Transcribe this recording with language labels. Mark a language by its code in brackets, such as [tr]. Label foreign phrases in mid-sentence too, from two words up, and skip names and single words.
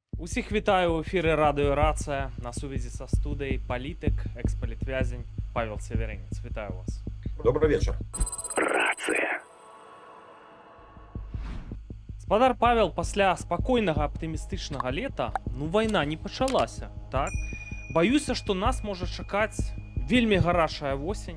[uk] Усіх вітаю у ефірі Радіо Рація. На сувязі са студією політик, екс-політв'язень Павел Северинець. Вітаю вас. [ru] Добрый вечер. [be] Рацыя. Спадар Павел, пасля спакойнага аптымістычнага лета, вайна не пачалася, так? Баюся, што нас можа чакаць вельмі гарачая восень.